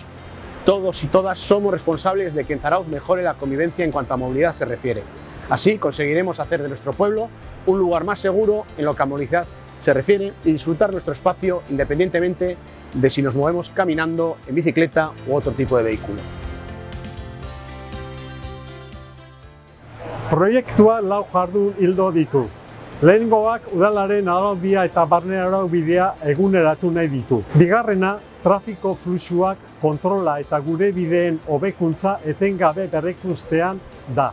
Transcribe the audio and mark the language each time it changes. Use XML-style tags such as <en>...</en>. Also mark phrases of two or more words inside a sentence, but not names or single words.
<es>Todos y todas somos responsables de que en Zarauz mejore la convivencia en cuanto a movilidad se refiere. Así conseguiremos hacer de nuestro pueblo un lugar más seguro en lo que a movilidad se refiere y disfrutar nuestro espacio independientemente de si nos movemos caminando, en bicicleta u otro tipo de vehículo.</es> <eu>Proiektua 4 jardun ildo ditu. Lehenengoak udalaren araudia eta barne araubidea eguneratu nahi ditu. Bigarrena, trafiko fluxuak kontrola eta gure bideen hobekuntza etengabe berrikustean da.</eu>